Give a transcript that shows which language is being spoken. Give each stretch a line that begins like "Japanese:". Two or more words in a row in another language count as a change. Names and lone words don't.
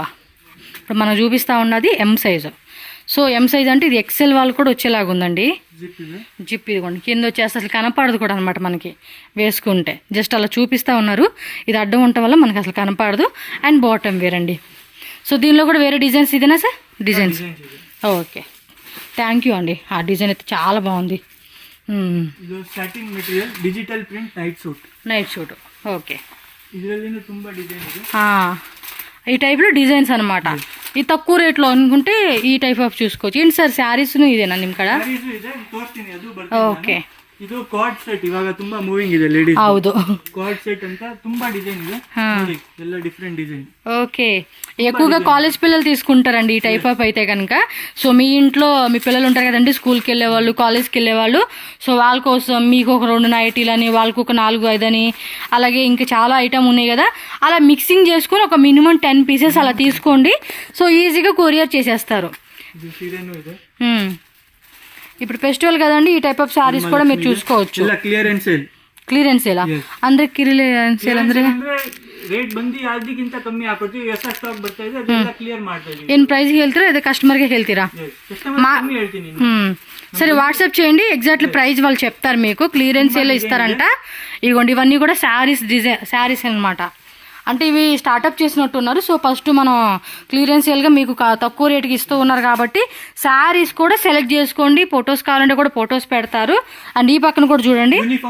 Telugu: ఇప్పుడు మనం చూపిస్తూ ఉన్నది M సైజు సో M సైజ్ అంటే ఇది ఎక్సెల్ వాళ్ళు కూడా వచ్చేలాగా ఉందండి జిప్ ఇదిగోండి కింద వచ్చేసి అసలు కనపడదు కూడా అనమాట మనకి వేసుకుంటే జస్ట్ అలా చూపిస్తూ ఉన్నారు ఇది అడ్డం ఉండటం వల్ల మనకి అసలు కనపడదు
English: and bottom
Telugu: వేరండి సో దీనిలో కూడా వేరే డిజైన్స్ ఇదేనా సార్ డిజైన్స్ ఓకే
English: thank you
Telugu: అండి ఆ డిజైన్ అయితే చాలా బాగుంది
English: ಇದು satin material digital print night suit okay
Kannada: ಇದರಲ್ಲಿ ತುಂಬಾ ಡಿಸೈನ್ ಇದೆ
Telugu: ఈ టైప్లో డిజైన్స్ అనమాట ఈ తక్కువ రేట్లో అనుకుంటే ఈ
English: type of
Telugu: చూసుకోవచ్చు ఏంటి సార్ శారీస్ ఇదేనా
Kannada: ನಿಮ್ಮ ಕಡೆ ತೋರಿಸ್ತೀನಿ ಅದು ಬರ್ತದೆ
Telugu: ఓకే
Kannada: ಇದು
English: card set
Kannada: ಇವಾಗ ತುಂಬಾ ಮೂವಿಂಗ್ ಇದೆ ಲೇಡೀಸ್ ಹೌದು
English: card set
Kannada: ಅಂತ ತುಂಬಾ ಡಿಸೈನ್ ಇದೆ ಎಲ್ಲ
English: different design
Telugu: ఓకే ఎక్కువగా కాలేజ్ పిల్లలు తీసుకుంటారండి ఈ
English: type of
Telugu: అయితే కనుక సో మీ ఇంట్లో మీ పిల్లలు ఉంటారు కదండి స్కూల్కి వెళ్ళేవాళ్ళు కాలేజ్కి వెళ్ళేవాళ్ళు సో వాళ్ళ కోసం మీకు ఒక 2 నైటీలని వాళ్ళకు ఒక 4-5 అని అలాగే ఇంకా చాలా ఐటమ్ ఉన్నాయి కదా అలా మిక్సింగ్ చేసుకొని ఒక మినిమం 10 పీసెస్ అలా తీసుకోండి సో ఈజీగా కొరియర్ చేసేస్తారు ఇప్పుడు ఫెస్టివల్ కదండి ఈ
English: type of
Telugu: సారీస్ కూడా మీరు చూసుకోవచ్చు
Kannada: ಕ್ಲಿಯರೆನ್ಸ್ ಸೇಲ್ ಅಂದ್ರೆ ಕ್ಲಿಯರೆನ್ಸ್ ಸೇಲ್ ಅಂದ್ರೆ ರೇಟ್ ಬಂದು ಅದಕ್ಕಿಂತ ಕಮ್ಮಿ ಹಾಕೊಡ್ತೀವಿ ಹೊಸ ಸ್ಟಾಕ್ ಬರ್ತಾ ಇದೆ ಅದೆಲ್ಲ ಕ್ಲಿಯರ್ ಮಾಡ್ತಾ ಇದೀವಿ ಏನು ಪ್ರೈಸ್ ಹೇಳ್ತೀರಾ ಅದೇ ಕಸ್ಟಮರ್ಗೆ ಹೇಳ್ತೀರಾ ಹೇಳ್ತೀನಿ
Telugu: సరే వాట్సాప్ చేయండి ఎగ్జాక్ట్లీ ప్రైస్ వాళ్ళు చెప్తారు మీకు
English: clearance sale
Telugu: ఇస్తారంట ఇదిగోండి ఇవన్నీ కూడా శారీస్ అన్నమాట అంటే ఇవి స్టార్ట్అప్ చేసినట్టున్నారు సో ఫస్ట్ మనం
English: clearance saleగా
Telugu: మీకు తక్కువ రేటుకి ఇస్తూ ఉన్నారు కాబట్టి శారీస్ కూడా సెలెక్ట్ చేసుకోండి ఫొటోస్ కావాలంటే కూడా ఫొటోస్ పెడతారు అండ్ ఈ పక్కన కూడా చూడండి